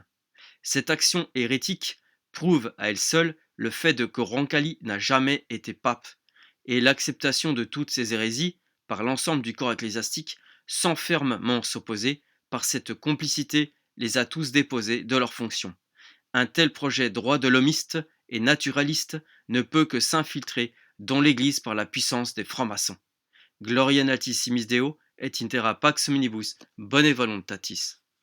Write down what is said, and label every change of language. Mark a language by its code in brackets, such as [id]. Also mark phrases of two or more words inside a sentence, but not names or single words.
[fr] Cette action hérétique prouve à elle seule le fait que Roncalli n'a jamais été pape, et l'acceptation de toutes ces hérésies par l'ensemble du corps ecclésiastique sans fermement s'opposer, par cette complicité les a tous déposés de leurs fonctions. Un tel projet droit de l'homiste et naturaliste ne peut que s'infiltrer dans l'Église par la puissance des francs-maçons. [la] Gloria in altissimis Deo et in terra pax omnibus, bone voluntatis.